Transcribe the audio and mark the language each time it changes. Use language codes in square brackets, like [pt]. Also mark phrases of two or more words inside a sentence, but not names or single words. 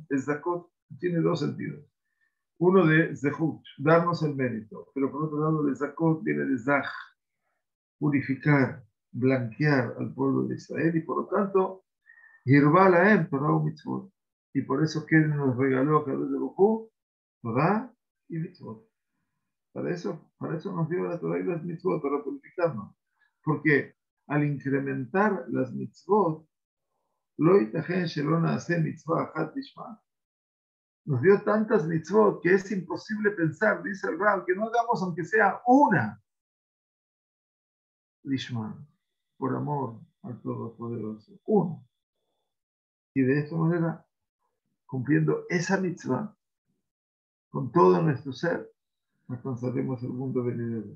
[es] Les Zakot tiene dos sentidos. Uno de Zehut, darnos el mérito, pero por otro lado, de Zakot viene de Zach, purificar, blanquear al pueblo de Israel, y por lo tanto, [he] הרבה להם תורה ומצוות. [es] Y por eso que nos regaló a [he] קדוש ברוך הוא, [es] Torah y Mitzvot. Para eso nos dio la Torah y las Mitzvot, para purificarnos. Porque al incrementar las Mitzvot, [he] לא יתכן שלא נעשה מצוה אחת לשמה. [es] Nos dio tantas mitzvot que es imposible pensar, dice el Rab, que no hagamos aunque sea una lishma, por amor al Todopoderoso. Uno. Y de esta manera, cumpliendo esa mitzvah, con todo nuestro ser, alcanzaremos el mundo venidero.